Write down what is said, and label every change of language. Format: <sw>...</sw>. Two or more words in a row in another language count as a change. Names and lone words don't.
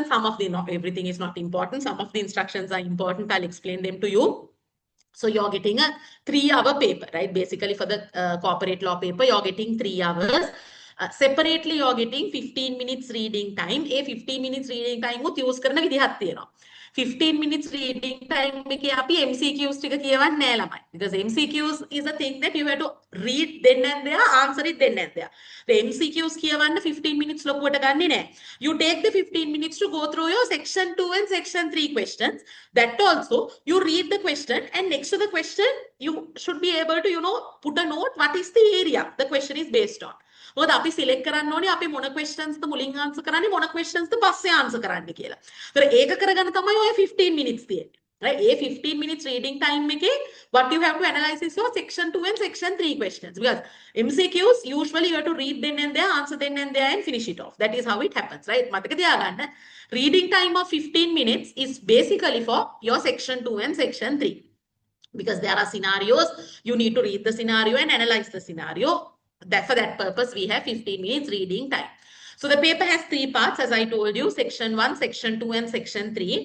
<en>Some of the, not everything is not important. Some of the instructions are important. I'll explain them to you. So you're getting a 3-hour paper, right? Basically for the corporate law paper, you're getting 3 hours. Separately, you're getting 15 minutes reading time. A 15 minutes reading time</en> <si>උත් use කරන විදිහක් තියෙනවා.</si> <en>15 minutes reading time</en> <si>එකේ අපි MCQs ටික කියවන්නේ නෑ ළමයි.</si> <en>Because MCQs is a thing that you have to read then and there, answer it then and there. The MCQs</en> <si>කියවන්න 15 minutes ලොකුවට ගන්නෙ නෑ.</si> <en>You take the 15 minutes to go through your section 2 and section 3 questions. That also, you read the question and next to the question, you should be able to, put a note, what is the area the question is based on.</en> <si>මොකද අපි සිලෙක්ට් කරන්න ඕනේ අපි මොන questions ද මුලින් answer කරන්නේ මොන questions ද පස්සේ answer කරන්න කියලා. ඒතර ඒක කරගන්න තමයි ඔය 15 minutes තියෙන්නේ.</si> <en>Right? A 15 minutes reading time එකේ what you have to analyze is your section 2 and section 3 questions. Because MCQs usually you have to read then and there, answer then and there and finish it off. That is how it happens, right?</en> <si>මතක තියාගන්න.</si> <en>Reading time of 15 minutes is basically for your section 2 and section 3. Because there are scenarios, you need to read the scenario and analyze the scenario. For that purpose, we have 15 minutes reading time. So the paper has 3 parts, as I told you, section 1, section 2, and section 3.</en>